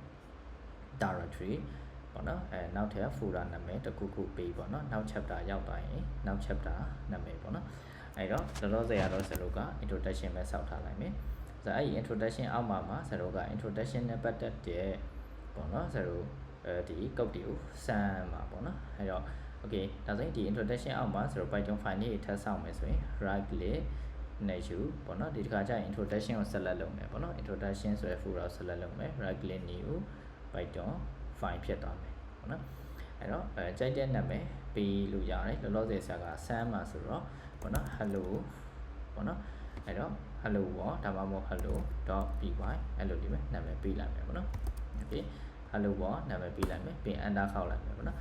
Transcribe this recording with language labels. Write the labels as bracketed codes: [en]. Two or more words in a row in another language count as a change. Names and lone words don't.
[my] directory ပေါ့နော်နောက်ထပ် folder နာမည်တစ်ခုခုပေးပေါ့နော်နောက် chapter ရောက်သွားရင်နောက် chapter နာမည်ပေါ့နော်အဲ့တော့လောလောဆယ်ကတော့ဆရာတို့က introduction ပဲစောက်ထားလိုက်မယ်ဆိုတော့အဲ့ဒီ introduction အောက်မှာဆရာတို့က introduction နဲ့ပတ်သက်တဲ့ပေါ့နော်ဆရာတို့ဒီ code တွေကိုစမ်းမှာပေါ့နော်အဲ့တော့ okay ဒါဆိုရင်ဒီ introduction အောက်မှာဆရာတို့ [en] python file [my] လေးထပ်ဆောက်မယ်ဆိုရင် [en] right click [my] နဲ့ယူပေါ့နော်ဒီတစ်ခါကျရင် introduction ကို select လုပ်မယ် ပေါ့နော် introduction ဆိုတဲ့ folder ကို select လုပ်မယ် [en] right click new python file [my] ဖြစ်သွားမယ်ပေါ့နော်အဲ့တော့ကြိုက်တဲ့နာမည်ပေးလို့ရတယ်လောလောဆယ်ဆရာက send မှာဆိုတော့ပေါ့နော် hello ပေါ့နော်အဲ့တော့ hello ပေါ့ဒါမှမဟုတ် hello.py အဲ့လိုလေးပဲနာမည်ပေးလိုက်မယ်ပေါ့နော် okay hello ပေါ့နာမည်ပေးလိုက်မယ်ပြီး enter ခောက်လိုက်မယ်ပေါ့နော်